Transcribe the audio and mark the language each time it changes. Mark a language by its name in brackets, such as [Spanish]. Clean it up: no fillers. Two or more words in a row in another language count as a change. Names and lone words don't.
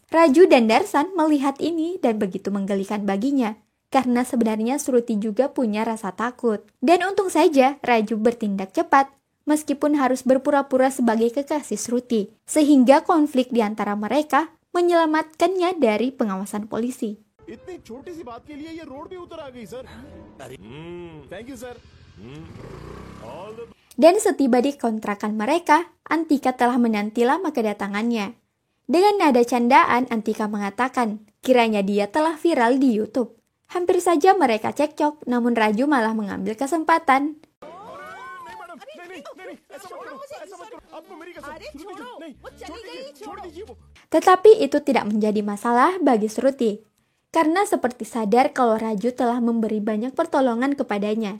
[Indonesian] Raju dan Darsan melihat ini dan begitu menggelikan baginya. Karena sebenarnya Shruti juga punya rasa takut. Dan untung saja Raju bertindak cepat. Meskipun harus berpura-pura sebagai kekasih Shruti. Sehingga konflik di antara mereka menyelamatkannya dari pengawasan polisi. [Hindi] इतनी छोटी सी बात के लिए ये रोड पे उतर आ गई सर। [English] thank you sir. [Indonesian] Dan setiba di kontrakan mereka, Antika telah menanti lama kedatangannya. Dengan nada candaan, Antika mengatakan kiranya dia telah viral di YouTube. Hampir saja mereka cekcok, namun Raju malah mengambil kesempatan. Tetapi itu tidak menjadi masalah bagi Shruti, karena seperti sadar kalau Raju telah memberi banyak pertolongan kepadanya.